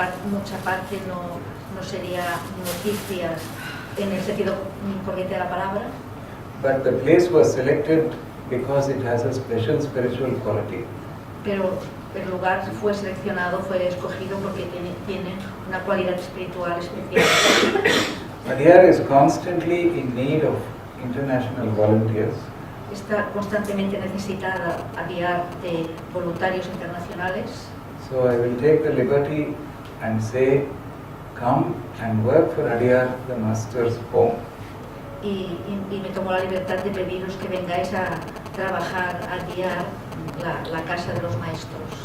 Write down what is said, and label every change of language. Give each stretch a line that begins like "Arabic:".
Spanish: mucha parte no sería noticias en el sentido corriente de la palabra.
English: But the place was selected because it has a special spiritual quality.
Spanish: Pero el lugar fue seleccionado, fue escogido porque tiene una cualidad espiritual especial.
English: Adyar is constantly in need of international volunteers.
Spanish: Está constantemente necesitada Adyar de voluntarios internacionales.
English: So I will take the liberty and say, come and work for Adyar, the Master's home.
Spanish: Y me tomo la libertad de pediros que vengáis a trabajar a Adyar, la casa de los maestros.